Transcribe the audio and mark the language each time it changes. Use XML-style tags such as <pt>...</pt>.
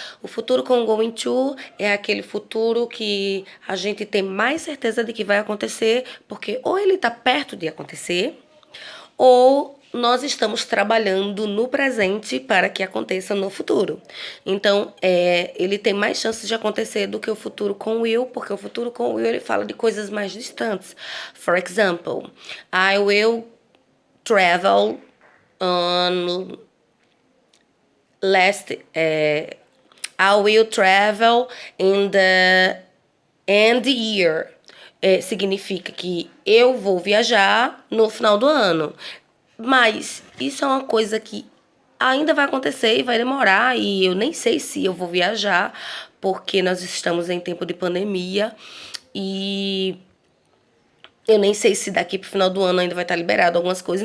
<pt>O futuro com going to é aquele futuro que a gente tem mais certeza de que vai acontecer, porque ou ele está perto de acontecer, ou nós estamos trabalhando no presente para que aconteça no futuro. Então, ele tem mais chances de acontecer do que o futuro com will, porque o futuro com will ele fala de coisas mais distantes.</pt> <en>For example, I will travel on I will travel in the end year.</en> <pt>Significa que eu vou viajar no final do ano. Mas isso é uma coisa que ainda vai acontecer e vai demorar, e eu nem sei se eu vou viajar, porque nós estamos em tempo de pandemia e eu nem sei se daqui pro final do ano ainda vai estar liberado algumas coisas.</pt>